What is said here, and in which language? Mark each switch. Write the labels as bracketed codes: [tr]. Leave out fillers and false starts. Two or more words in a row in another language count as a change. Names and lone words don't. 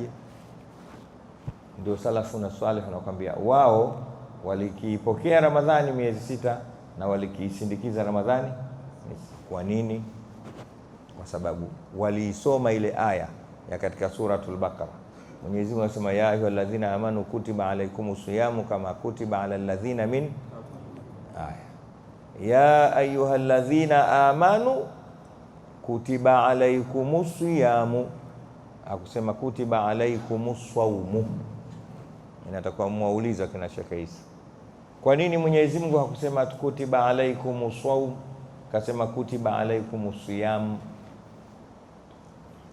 [sw] Ndio salafu na salih wanakuambia wao walikiipokea Ramadhani miezi 6 na walikiisindikiza Ramadhani. Kwa nini? Kwa sababu waliisoma ile aya ya katika suratul Baqara. Mwenyezi Mungu anasema [ar] يا أيها الذين آمنوا كتب عليكم الصيام كما كتب على الذين من آية. يا أيها الذين آمنوا كتب عليكم الصيام, akusema كتب عليكم الصوم. [sw] Inatakuwa muuliza kina Sheikh Isa, kwa nini Mwenyezi Mungu hakusema [ar] كتب عليكم الصوم, [sw] kasema [ar] كتب عليكم الصيام?